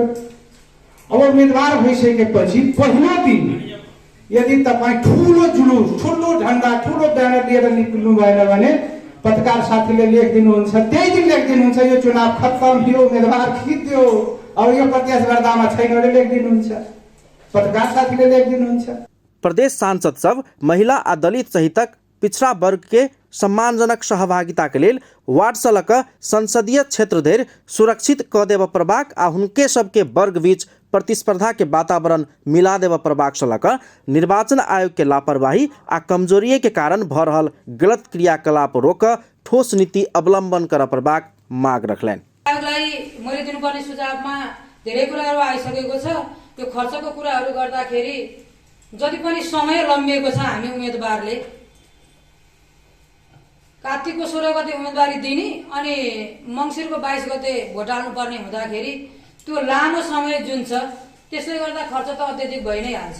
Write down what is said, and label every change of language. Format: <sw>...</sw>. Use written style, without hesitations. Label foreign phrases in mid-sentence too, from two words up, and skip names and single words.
<ne>अब उम्मेदवार भइसकेपछि पहिलो दिन यदि तपाईँ ठुलो जुलुस, ठुलो झण्डा, ठुलो ब्यानर लिएर निक्ल्नु भएन भने पत्रकार साथीले लेखिदिनुहुन्छ, त्यही दिन लेखिदिनुहुन्छ यो चुनाव खत्तम, यो उम्मेदवार खिच्यो, अब यो प्रतिस्पर्धामा छैन भने लेखिदिनुहुन्छ, पत्रकार साथीले लेखिदिनुहुन्छ।</ne> <mai>प्रदेश सांसद सब महिला आ दलित सहितक पिछड़ा वर्ग के सम्मानजनक सहभागिता के लेल वार्ड सलक संसदीय क्षेत्र धरि सुरक्षित क देव प्रबाक आ हुनके सबके वर्ग बीच प्रतिस्पर्धा के वातावरण मिला देव प्रभाग सलक निर्वाचन आयोग के लापरवाही आ कमजोरी के कारण भ रहल गलत क्रियाकलाप रोक ठोस नीति अवलम्बन कर प्रभाग माग रखलेन।</mai> <ne>आयोगलाई मैले दिनुपर्ने सुझावमा धेरै कुराहरू आइसकेको छ। त्यो खर्चको कुराहरू गर्दाखेरि जति पनि समय लम्बिएको छ, हामी उम्मेदवारले कार्तिकको 16 गते उम्मेदवारी दिने अनि मङ्सिरको 22 गते भोट हाल्नुपर्ने हुँदाखेरि त्यो लामो समय जुन छ त्यसले गर्दा खर्च त अत्यधिक भइ नै हाल्छ।</ne>